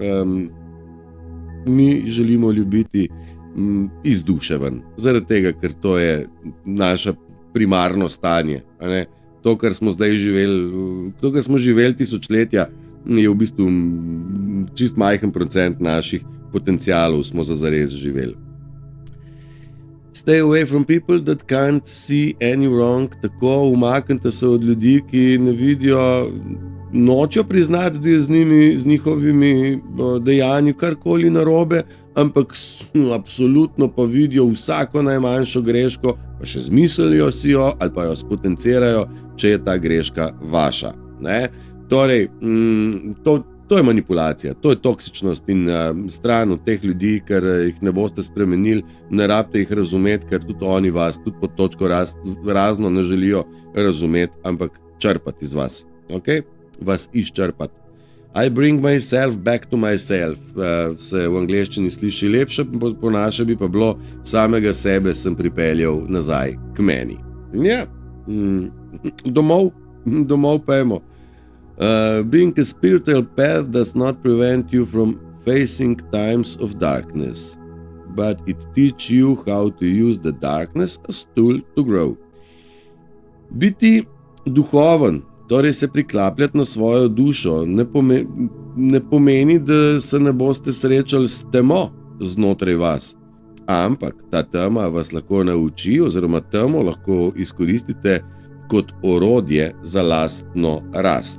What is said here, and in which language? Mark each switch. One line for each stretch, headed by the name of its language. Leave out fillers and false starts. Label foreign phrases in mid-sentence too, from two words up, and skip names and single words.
Slovenian: Mi želimo ljubiti iz duše ven, zaradi tega, ker to je naše primarno stanje, ne? To, kar smo zdaj živeli, to, kar smo živeli tisočletja, je v bistvu čist majhen procent naših potencialov smo zares živeli.
English: Stay away from people that can't see any wrong.
Slovenian: Tako umaknite se od ljudi, ki ne vidijo, nočejo priznati, da je z njihovimi dejanji karkoli narobe, ampak absolutno pa vidijo vsako najmanjšo greško, pa še zmislijo si jo ali pa jo spotencirajo, če je ta greška vaša. Ne? Torej, to je manipulacija, to je toksičnost in stran od teh ljudi, ker jih ne boste spremenili, ne rabite jih razumeti, ker tudi oni vas, tudi pod točko razno ne želijo razumeti, ampak črpati iz vas, ok? Vas izčrpati.
English: I bring myself back to myself,
Slovenian: se v angleščini sliši lepše, po naše bi pa bilo, samega sebe sem pripeljal nazaj k meni. Ja, domov pojmo.
English: Being a spiritual path does not prevent you from facing times of darkness, but it teaches you how to use the darkness as tool to grow.
Slovenian: Biti duhoven, torej se priklapljati na svojo dušo, ne pomeni, da se ne boste srečali s temo znotraj vas, ampak ta tema vas lahko nauči oziroma temo lahko izkoristite kot orodje za lastno rast.